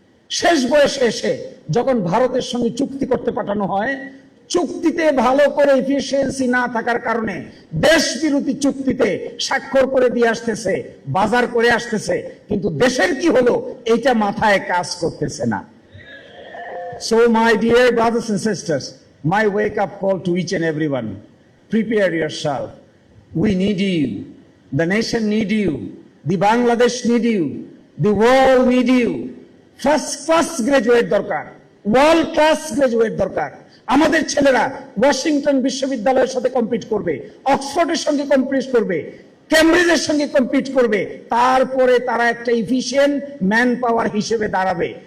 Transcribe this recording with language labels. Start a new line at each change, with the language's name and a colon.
Bangla: শেষ বয়সে এসে যখন ভারতের সঙ্গে চুক্তি করতে পাঠানো হয়, চুক্তিতে ভালো করে এফিসিয়েন্সি না থাকার কারণে দেশ বিরোধী চুক্তিতে স্বাক্ষর করে দিয়ে আসতেছে, বাজার করে আসতেছে, কিন্তু দেশের কি হলো এইটা মাথায় কাজ করতেছে না।
English: So my dear brothers and sisters, my wake up call to each and everyone, prepare yourself. We need you, the nation need you, the Bangladesh need you, the world need you.
Bangla: First class graduate দরকার, world class graduate দরকার। আমাদের ছেলেরা Washington বিশ্ববিদ্যালয়ের সাথে compete করবে, অক্সফোর্ডের সঙ্গে compete করবে, ক্যামব্রিজের সঙ্গে কম্পিট করবে, তারপরে তারা একটা এফিশিয়েন্ট ম্যান পাওয়ার হিসেবে দাঁড়াবে।